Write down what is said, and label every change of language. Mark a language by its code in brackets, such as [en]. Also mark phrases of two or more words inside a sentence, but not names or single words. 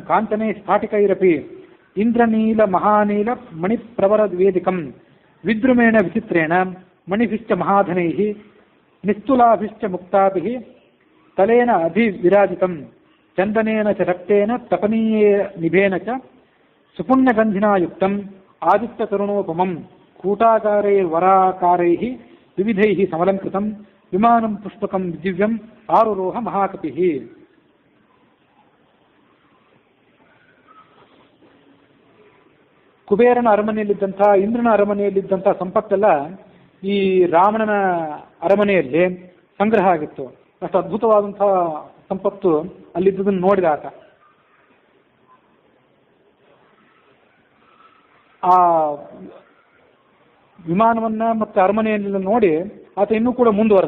[sa] ಕಾಂಚನೆ ಸ್ಫಾಟಿಕೈರಪಿ ಇಂದ್ರನೀಲ ಮಹಾನೀಲ ಮಣಿಪ್ರವರ ವೇದಿಕಂ ವಿದ್ರುಮೇಣ ವಿಚಿತ್ರೇಣ ಮಣಿಭಿಶ್ಚ ಮಹಾಧನೈಃ ನಿಸ್ತುಲಾಭಿಶ್ಚ ಮುಕ್ತಾಭಿಃ ತಲೇನ ಅಧಿವಿರಾಜಿತಂ ಚಂದನೇನ ಚ ರಕ್ತೇನ ತಪನೀಯೇ ನಿಭೇನ ಚ ಸುಪುಣ್ಯಗಂಧಿನಾ ಯುಕ್ತಂ ಆದಿತ್ಯತರುಣೋಪಮಂ ಕೂಟಾಕಾರೈರ್ವರಾಕಾರೈಃ ವಿವಿಧೈಃ ಸಮಲಂಕೃತಂ ವಿಮಾನಂ ಪುಷ್ಪಕಂ ದಿವ್ಯಂ ಆರುರೋಹ ಮಹಾಕಪಿಃ. [kn] ಕುಬೇರನ ಅರಮನೆಯಲ್ಲಿದ್ದಂಥ ಇಂದ್ರನ ಅರಮನೆಯಲ್ಲಿದ್ದಂಥ ಸಂಪತ್ತೆಲ್ಲ ಈ ರಾವಣನ ಅರಮನೆಯಲ್ಲಿ ಸಂಗ್ರಹ ಆಗಿತ್ತು. ಅಷ್ಟು ಅದ್ಭುತವಾದಂಥ ಸಂಪತ್ತು ಅಲ್ಲಿದ್ದುದನ್ನು ನೋಡಿದ ಆತ. ಆ ವಿಮಾನವನ್ನ ಮತ್ತು ಅರಮನೆಯನ್ನೆಲ್ಲ ನೋಡಿ ಆತ ಇನ್ನೂ ಕೂಡ ಮುಂದುವರೆದ.